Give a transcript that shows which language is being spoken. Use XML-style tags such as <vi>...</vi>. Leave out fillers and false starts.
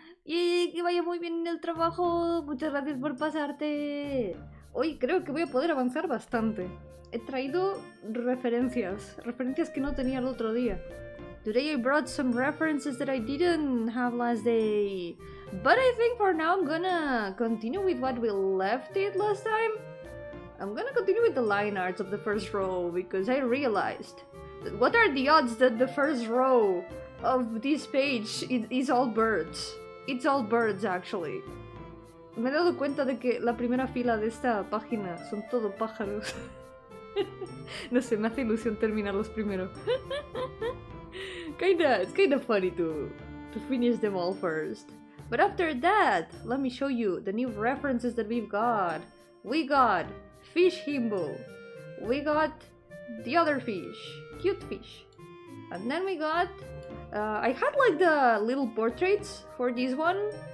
<es>Y que vaya muy bien en el trabajo. Muchas gracias por pasarte. Hoy creo que voy a poder avanzar bastante. He traído referencias que no tenía el otro día.</es> <en>Today I brought some references that I didn't have last day. But I think for now I'm gonna continue with what we left it last time. I'm gonna continue with the line arts of the first row, because I realized that what are the odds that the first row of this page is all birds. It's all birds, actually.</en> <es>Me he dado cuenta de que la primera fila de esta página son todo pájaros. No sé, me hace ilusión terminarlos primero.</es> <en>It's kinda funny to finish them all first. But after that, let me show you the new references that we've got. We got fish himbo. We got the other fish, cute fish. And then we got I had like the little portraits for this one.</en>